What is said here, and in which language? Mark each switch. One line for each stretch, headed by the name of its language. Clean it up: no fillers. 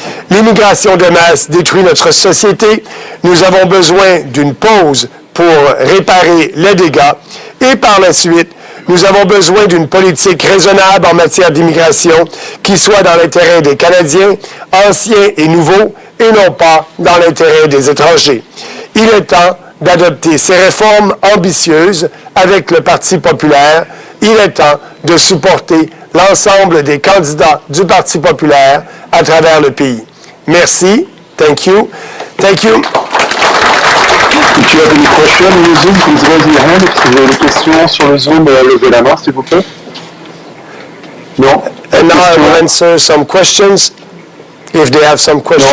French: L'immigration de masse détruit notre société. Nous avons besoin d'une pause pour réparer les dégâts et par la suite, nous avons besoin d'une politique raisonnable en matière d'immigration qui soit dans l'intérêt des Canadiens, anciens et nouveaux, et non pas dans l'intérêt des étrangers. Il est temps d'adopter ces réformes ambitieuses avec le Parti populaire. Il est temps de supporter l'ensemble des candidats du Parti populaire à travers le pays. Merci.
English: Thank you. Thank you. If you have any questions on the Zoom, please raise your hand.
French: Si vous avez des questions sur le Zoom, levez la main, s'il vous plaît. Non.
English: And now I will answer some questions, if they have some questions.